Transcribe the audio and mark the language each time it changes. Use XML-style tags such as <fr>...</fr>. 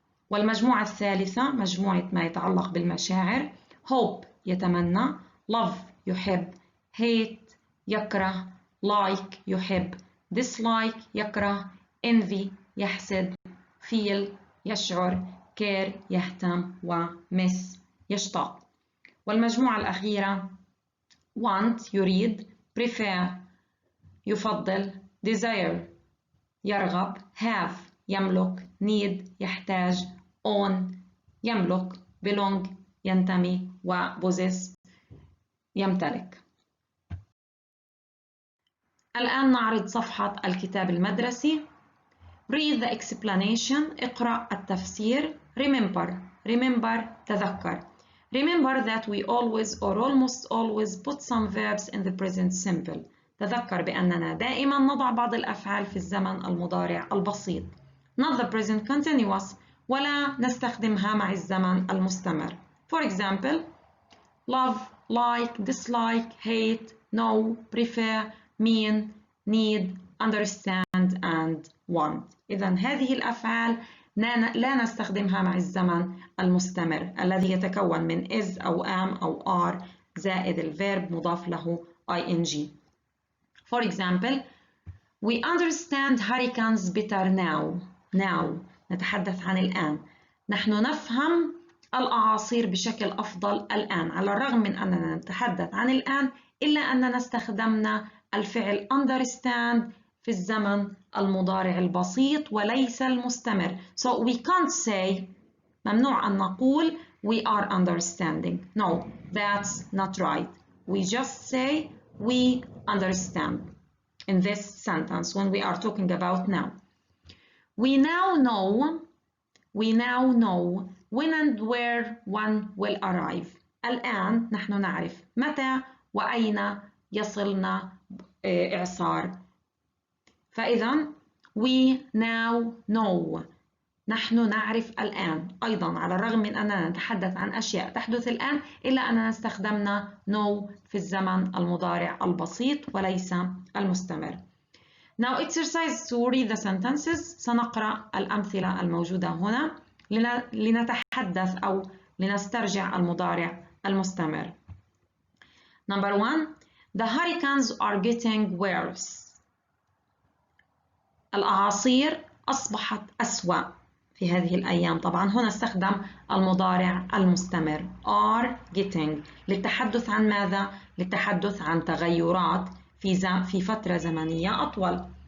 <ar>والمجموعة الثالثة مجموعة ما يتعلق بالمشاعر. hope يتمنى، love يحب، hate يكره، like يحب، dislike يكره، envy يحسد، feel يشعر، care يهتم، وmiss يشتاق. والمجموعة الأخيرة want يريد، prefer يفضل، desire يرغب، have يملك، need يحتاج، own يملك، belong ينتمي، وpossess يمتلك. الآن نعرض صفحة الكتاب المدرسي.</ar> <en>read the explanation</en> <ar>اقرأ التفسير.</ar> <en>remember تذكر. Remember that we always or almost always put some verbs in the present simple.</en> <ar>تذكر بأننا دائما نضع بعض الأفعال في الزمن المضارع البسيط.</ar> <en>Not the present continuous</en> <ar>ولا نستخدمها مع الزمن المستمر.</ar> <en>For example, love, like, dislike, hate, know, prefer, mean, need, understand and want.</en> <ar>إذن هذه الأفعال لا نستخدمها مع الزمن المستمر الذي يتكون من is أو am أو are زائد الفيرب مضاف له ing.</ar> <en>For example, we understand hurricanes better now.</en> <ar>Now نتحدث عن الآن. نحن نفهم الأعاصير بشكل أفضل الآن. على الرغم من أننا نتحدث عن الآن إلا أننا استخدمنا الفعل understand في الزمن المضارع البسيط وليس المستمر.</ar> <en>So we can't say</en> <ar>ممنوع أن نقول</ar> <en>we are understanding. No, that's not right. We just say we understand in this sentence when we are talking about now. We now know when and where one will arrive.</en> <ar>الآن نحن نعرف متى وأين يصلنا إعصار. فإذا</ar> <en>we now know</en> <ar>نحن نعرف الآن. أيضا على الرغم من أننا نتحدث عن أشياء تحدث الآن إلا أننا استخدمنا know في الزمن المضارع البسيط وليس المستمر.</ar> <en>Now exercise to read the sentences.</en> <ar>سنقرأ الأمثلة الموجودة هنا لنتحدث أو لنسترجع المضارع المستمر.</ar> <en>Number 1. The hurricanes are getting worse.</en> <ar>الأعاصير أصبحت أسوأ في هذه الأيام. طبعا هنا استخدم المضارع المستمر</ar> <en>are getting</en> <ar>للتحدث عن ماذا؟ للتحدث عن تغيرات في فترة زمنية أطول.</ar>